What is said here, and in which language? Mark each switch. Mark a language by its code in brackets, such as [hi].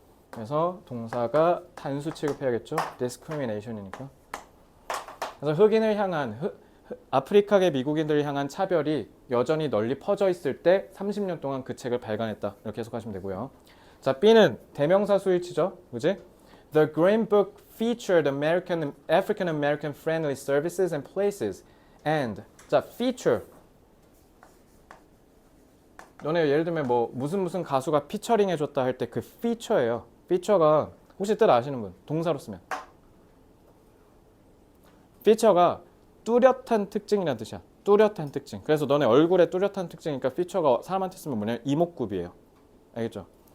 [ko] 그래서 동사가 단수 취급해야겠죠. discrimination이니까. 그래서 흑인을 향한 아프리카계 미국인들을 향한 차별이 여전히 널리 퍼져 있을 때 30년 동안 그 책을 발간했다. 이렇게 해석하시면 되고요. 자, B는 대명사 수일치죠. 그지? [en] The Green Book featured African American friendly services and places. And [ko] 자, [en] feature. [ko] 너네 예를 들면 뭐 무슨 가수가 피처링 해줬다 할 때 그 feature예요. feature가 혹시 뜻 아시는 분? 동사로 쓰면. feature가 뚜렷한 특징이라는 뜻이야. 뚜렷한 특징. 그래서 너네 얼굴에 뚜렷한 특징이니까 feature가 사람한테 쓰면 뭐냐면 이목구비예요. 알겠죠?